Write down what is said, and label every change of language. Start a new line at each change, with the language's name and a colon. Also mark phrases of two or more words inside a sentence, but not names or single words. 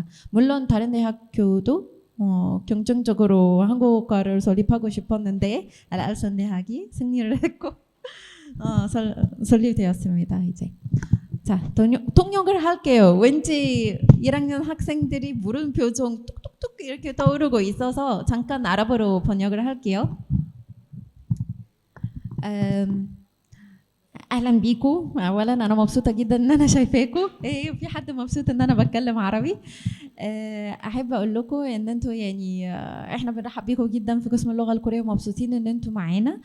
Korean: 물론 다른 대학교도 경쟁적으로 한국어과를 설립하고 싶었는데 알알손 대학이 승리를 했고 설립되었습니다. 이제 자, 통역을 할게요. 왠지 1학년 학생들이 물음표 좀 뚝뚝뚝 이렇게 떠오르고 있어서 잠깐 아랍어로 번역을 할게요.
Arabic: اهلا بيكم. اولا انا مبسوطه جدا ان انا شايفاكم. في حد مبسوط ان انا بتكلم عربي؟ احب اقول لكم ان انتوا يعني احنا بنرحب بيكم جدا في قسم اللغه الكوريه ومبسوطين ان انتوا معانا.